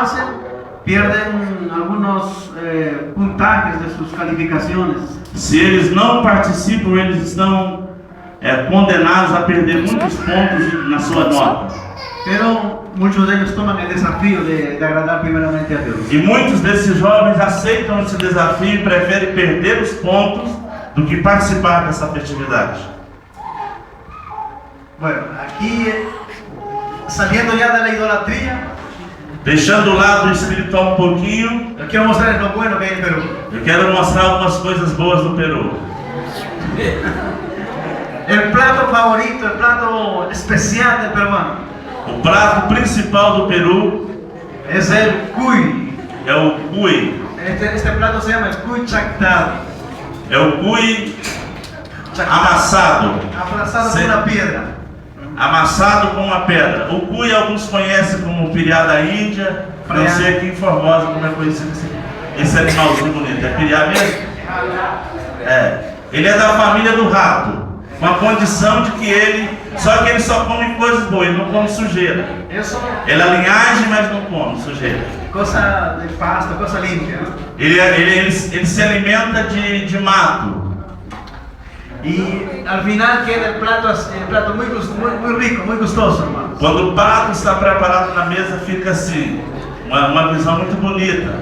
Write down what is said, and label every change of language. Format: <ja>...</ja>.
<es>hacen, pierden algunos puntajes de sus calificaciones.</es> <pt>Se eles não participam, eles estão condenados a perder muitos pontos na sua nota.</pt> <es>Pero muchos de ellos toman el desafío de agradar primeramente a Dios.</es> <pt>E muitos desses jovens aceitam esse desafio e preferem perder os pontos do que participar dessa festividade.</pt> <es>Bueno, aquí saliendo ya de la idolatría,</es> <pt>Deixando o lado espiritual um pouquinho,</pt> <es>yo quiero mostrar lo bueno que hay en Perú.</es> <pt>eu quero mostrar algumas coisas boas do Peru.</pt> <es>El plato favorito, el plato especial del peruano,</es> <pt>O prato principal do Peru</pt> <es>es el cuy.</es> <pt>é o cuy.</pt> <es>Este plato se llama el cuy chactado.</es> <pt>É o cuy amassado.</pt> <es>Aplastado Sí. con una piedra.</es> <pt>Amassado com uma pedra. O cuy alguns conhecem como piriá da Índia. Não sei aqui em Formosa como é conhecido esse animalzinho bonito. É piriá mesmo? Ele é da família do rato. Com a condição de que só que ele só come coisas boas, ele não come sujeira.</pt> <es>Eso,</es> <pt>Ele é linhagem, mas não come sujeira.</pt> <es>cosa de pasto, cosa limpia, ¿no?</es> <pt>Ele se alimenta de mato.</pt> <es>Y al final queda el plato muy rico, muy gustoso, hermanos.</es> <pt>Quando o prato está preparado na mesa, fica assim, uma visão muito bonita.</pt>